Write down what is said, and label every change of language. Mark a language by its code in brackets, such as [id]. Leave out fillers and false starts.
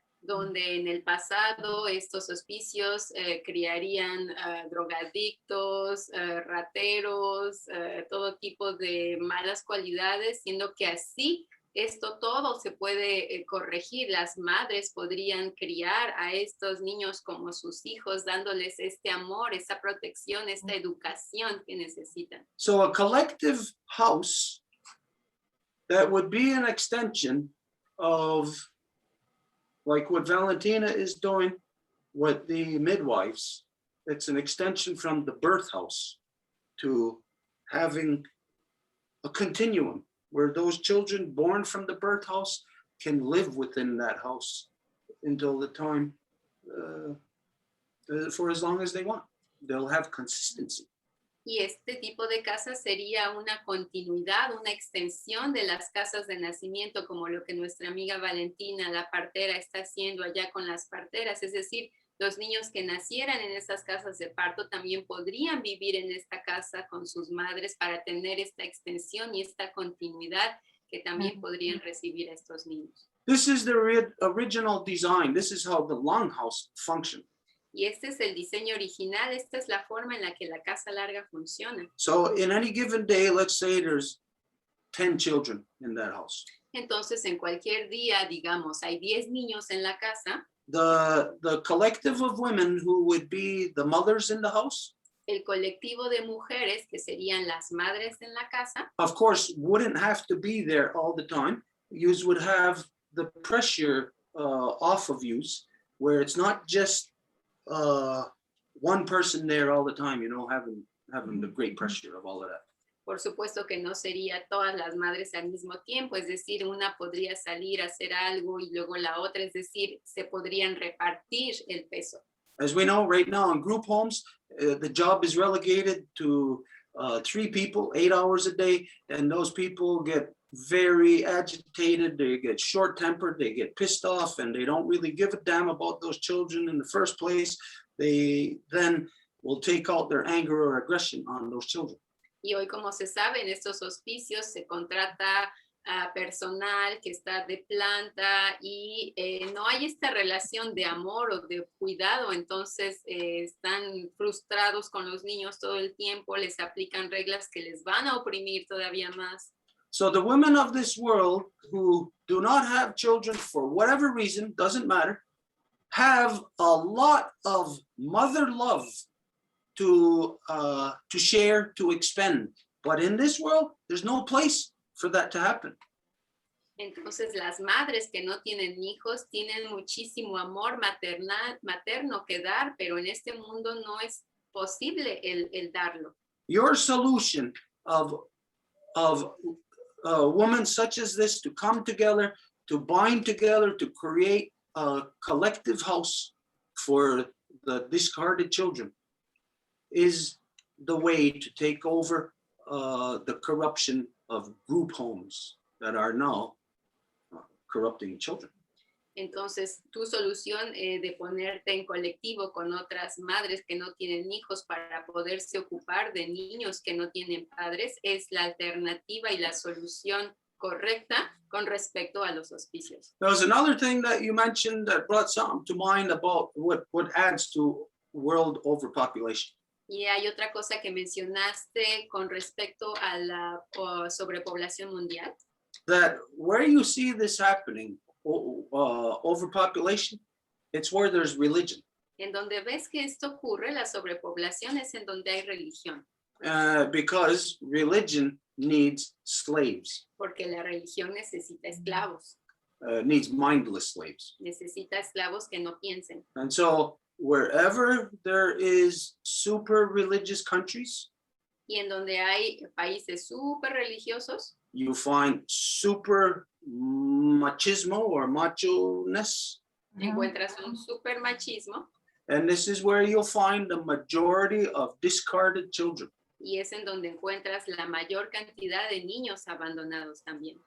[es] Donde en el pasado estos hospicios criarían drogadictos, rateros, todo tipo de malas cualidades, siendo que así esto todo se puede corregir. Las madres podrían criar a estos niños como sus hijos, dándoles este amor, esta protección, esta educación que necesitan. [en] So a collective house that would be an extension of like what Valentina is doing with the midwives. It's an extension from the birth house to having a continuum where those children born from the birth house can live within that house until the time, for as long as they want. They'll have consistency. [es] Y este tipo de casa sería una continuidad, una extensión de las casas de nacimiento, como lo que nuestra amiga Valentina, la partera, está haciendo allá con las parteras. Es decir, los niños que nacieran en esas casas de parto también podrían vivir en esta casa con sus madres para tener esta extensión y esta continuidad que también podrían recibir a estos niños. [en] This is the original design. This is how the longhouse functioned. [es] Y este es el diseño original, esta es la forma en la que la casa larga funciona. [en] So in any given day, let's say there's 10 children in that house. [es] Entonces, en cualquier día, digamos, hay 10 niños en la casa. [en] The collective of women who would be the mothers in the house, [es] El colectivo de mujeres, que serían las madres en la casa, [en] of course, wouldn't have to be there all the time. You would have the pressure off of you, where it's not just one person there all the time, having the great pressure of all of that. [es] por supuesto que no sería todas las madres al mismo tiempo, es decir, una podría salir a hacer algo y luego la otra, es decir, se podrían repartir el peso. [en] As we know right now in group homes, the job is relegated to 3 people 8 hours a day, and those people get very agitated, they get short-tempered, they get pissed off, and they don't really give a damn about those children in the first place. They then will take out their anger or aggression on those children. [es] Y hoy, como se sabe, en estos hospicios se contrata a personal que está de planta y no hay esta relación de amor o de cuidado, entonces están frustrados con los niños todo el tiempo, les aplican reglas que les van a oprimir todavía más. [en] So the women of this world who do not have children for whatever reason, doesn't matter, have a lot of mother love to share, to expend. But in this world, there's no place for that to happen. [es] Entonces las madres que no tienen hijos tienen muchísimo amor materno que dar, pero en este mundo no es posible el darlo. [en] Your solution of women such as this to come together, to bind together, to create a collective house for the discarded children is the way to take over the corruption of group homes that are now corrupting children. [es] Entonces, tu solución de ponerte en colectivo con otras madres que no tienen hijos para poderse ocupar de niños que no tienen padres es la alternativa y la solución correcta con respecto a los hospicios. [en] There was another thing that you mentioned that brought something to mind about what adds to world overpopulation. [es] Y hay otra cosa que mencionaste con respecto a la sobrepoblación mundial. [en] That where you see this happening, overpopulation, it's where there's religion. [es] En donde ves que esto ocurre, la sobrepoblación es en donde hay religión. [en] Because religion needs slaves. [es] Porque la religión necesita esclavos. [en] Needs mindless slaves. [es] Necesita esclavos que no piensen. [en] And so wherever there is super religious countries, [es] y en donde hay países súper religiosos, [en] you find super machismo or macho-ness. [es] Encuentras un super machismo. [en] And this is where you'll find the majority of discarded children. [es] Y es en donde encuentras la mayor cantidad de niños abandonados también.